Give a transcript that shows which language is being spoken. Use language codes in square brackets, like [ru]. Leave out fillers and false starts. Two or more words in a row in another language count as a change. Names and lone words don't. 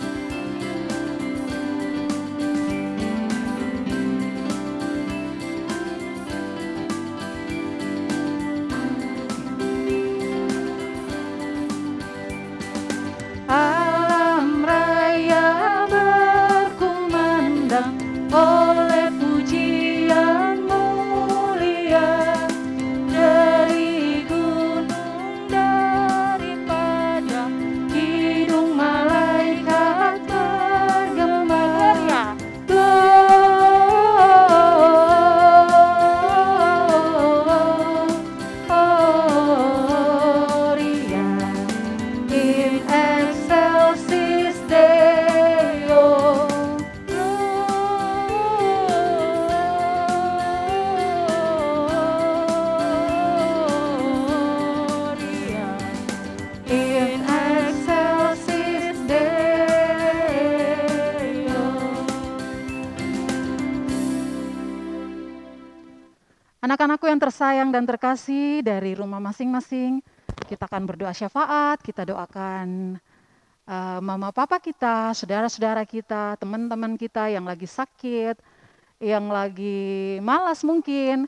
[id] Alam raya berkumandang oleh pujian mulia, dari gunung, dari padang, hidung malaikat bergema. [la] Gloria in excelsis Deo. Gloria in excelsis Deo. [id] Anak-anakku yang tersayang dan terkasih dari rumah masing-masing, kita akan berdoa syafaat, kita doakan mama papa kita, saudara-saudara kita, teman-teman kita yang lagi sakit, yang lagi malas mungkin.